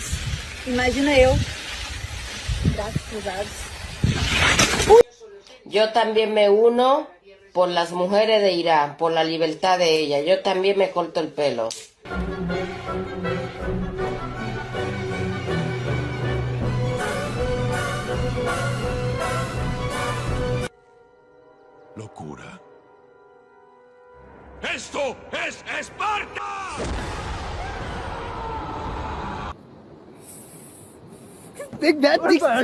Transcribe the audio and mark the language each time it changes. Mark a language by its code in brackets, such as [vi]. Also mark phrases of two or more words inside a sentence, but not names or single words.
[pt] Imagina eu. Braços cruzados. [es] Yo también me uno por las mujeres de Irán, por la libertad de ellas. Yo también me corto el pelo. Locura. ¡Esto es Esparta! [en] Take that, take